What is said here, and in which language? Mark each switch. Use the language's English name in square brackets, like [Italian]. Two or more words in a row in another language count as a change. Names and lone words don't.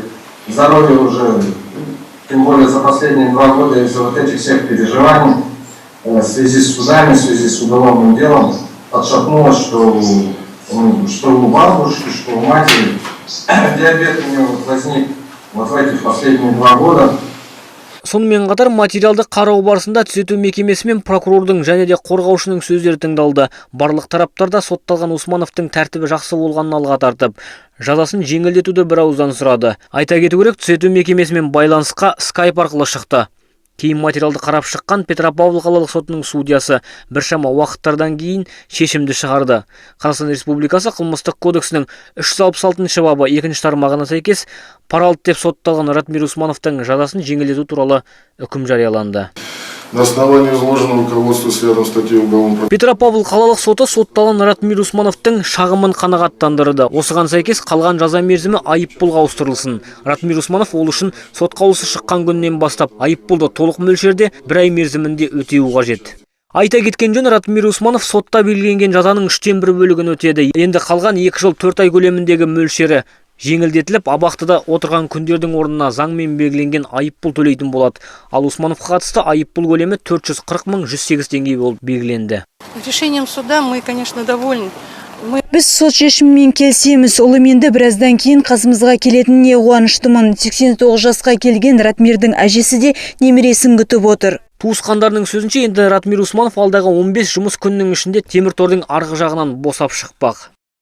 [Russian] Здоровье уже, тем более за последние 2 года из-за вот этих всех переживаний, в связи с судами, в связи с уголовным делом, отшатнулось, что у бабушки, что у матери диабет у нее возник вот в этих последние 2 года. [Kazakh] Сонымен қатар материалды қарау барысында түзету мекемесі мен прокурордың және де қорғаушының сөздері тыңдалды. Барлық тараптарда сотталған Усмановтың тәртібі жақсы болғанын алға тартып, жазасын жеңілдетуді бір ауыздан сұрады. Айта кету керек, түзету мекемесімен байланысқа Skype арқылы шықты. Кейін материалды қарап шыққан Петропавл қалалық сотының судьясы біршама уақыттардан кейін шешімді шығарды. Қазақстан Республикасы қылмыстық кодексінің 366 бабы 2-ші тармағына сәйкес пара алды деп сотталған Ратмир Усмановтың жазасын жеңілдету туралы үкім жарияланды. [Russian] На основании изложенного руководствуясь рядом статьи уголовного [Kazakh] Петропавл қалалық соты сотталған Ратмир Усмановтың шағымын қанағаттандырды. Осыған сәйкес қалған жаза мерзімі айыппұлға ауыстырылсын. Ратмир Усманов ол үшін сот қаулысы шыққан күннен бастап айыппұлды толық мөлшерде 1 ай мерзімінде өтеуі қажет. Айта кеткен жөн, Ратмир Усманов сотта белгіленген жазаның 3/4 бөлігін өтеді. Енді қалған 2 жыл 4 ай көлеміндегі мөлшері жеңілдетіліп, абақтыда отырған күндердің орнына заңмен белгіленген айыппұл төлейтін болады. Ал Усмановқа қатысты айыппұл көлемі 440 мың 108 теңге болып белгіленді. [Russian] Решением суда мы, конечно, довольны. [Kazakh] Біз сот шешімімен келісеміз. Ол енді біраздан кейін қасымызға келетініне қуаныштымын. 89 жасқа келген Ратмирдің әжесі де немересін күтіп отыр. Туысқандарының сөзінше, енді Ратмир Усманов алдағы 15 жұмыс күнінің ішінде темір тордың арғы жағынан босап шықпақ.